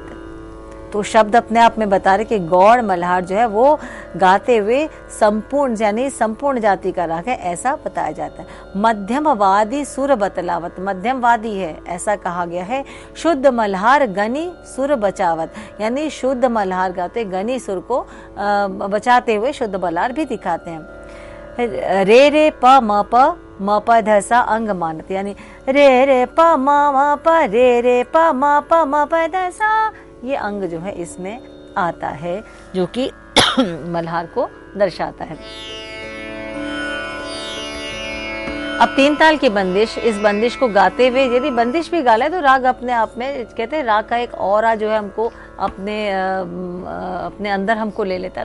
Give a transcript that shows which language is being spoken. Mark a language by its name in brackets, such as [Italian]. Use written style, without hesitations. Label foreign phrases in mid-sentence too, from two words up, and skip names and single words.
[Hindi] तो शब्द अपने आप में बता रहे कि गौड़ मल्हार जो है वो गाते हुए संपूर्ण, यानी संपूर्ण जाति का राग है, ऐसा बताया जाता है। मध्यमवादी सुर बतलावत, मध्यमवादी है ऐसा कहा गया है। शुद्ध मल्हार गनी सुर बचावत, यानी शुद्ध मल्हार गाते गनी सुर को बचाते हुए शुद्ध मल्हार भी दिखाते हैं। रे रे प म प ध सा अंग मानत, यानी रे रे प म प रे रे प म प ध सा, ये अंग जो है इसमें आता है, जो कि मल्हार को दर्शाता है। अब तीन ताल की बंदिश, इस बंदिश को गाते हुए यदि बंदिश भी गा ले तो राग अपने आप में, कहते हैं राग का एक ऑरा जो है हमको अपने अंदर हमको ले लेता है।